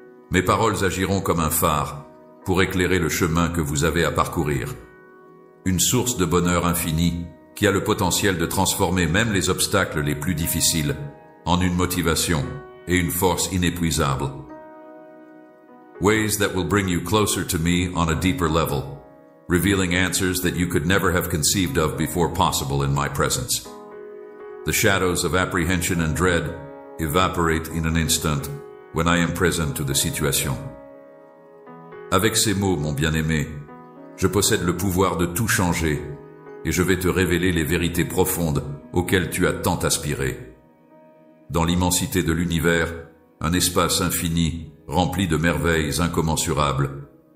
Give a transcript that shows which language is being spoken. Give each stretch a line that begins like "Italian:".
French: Mes paroles agiront comme un phare pour éclairer le chemin que vous avez à parcourir. Une source de bonheur infini qui a le potentiel de transformer même les obstacles les plus difficiles en une motivation et une force inépuisable.
English: Ways that will bring you closer to me on a deeper level, revealing answers that you could never have conceived of before possible in my presence. The shadows of apprehension and dread evaporate in an instant when I am present to the situation.
French: Avec ces mots, mon bien-aimé, je possède le pouvoir de tout changer et je vais te révéler les vérités profondes auxquelles tu as tant aspiré. Dans l'immensité de l'univers, un espace infini rempli de merveilles incommensurables.